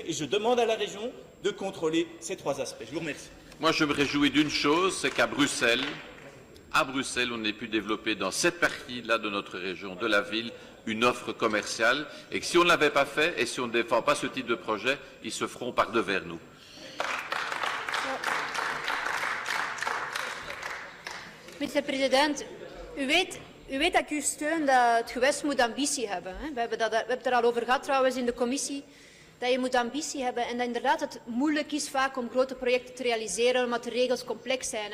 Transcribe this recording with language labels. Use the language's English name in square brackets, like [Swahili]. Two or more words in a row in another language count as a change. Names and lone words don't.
[French] Et je demande à la région de contrôler ces trois aspects. Je vous remercie. Moi, je me réjouis d'une chose, c'est qu'à Bruxelles, on ait pu développer dans cette partie-là de notre région, de la ville, une offre commerciale, et que si on ne l'avait pas fait et si on ne défend pas ce type de projet, ils se feront par devers nous. [Dutch] Meneer de president, u weet dat ik u steun dat het gewest moet ambitie hebben. Hè? We hebben het er al over gehad trouwens in de commissie, dat je moet ambitie hebben en dat inderdaad het moeilijk is vaak om grote projecten te realiseren omdat de regels complex zijn.